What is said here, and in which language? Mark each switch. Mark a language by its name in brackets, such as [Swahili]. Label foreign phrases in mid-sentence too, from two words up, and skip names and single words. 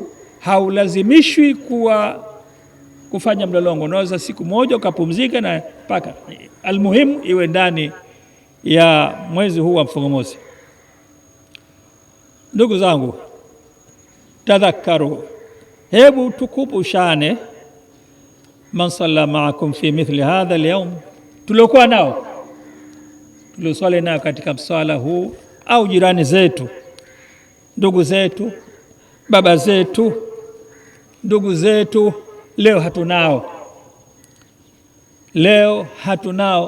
[Swahili] Haulazimishwi kufanya mlolongo, unaweza siku moja ukapumzika na mpaka, almuhimu iwe ndani ya mwezi huu wa mfungo mosi. Ndugu zangu, tadhakaru, hebu tukumbushane, [Arabic] من صلى معكم في مثل هذا اليوم, [Swahili] tuliokuwa nao, tulioswali nao katika mswala huu, au jirani zetu, ndugu zetu, baba zetu, ndugu zetu, leo hatunao.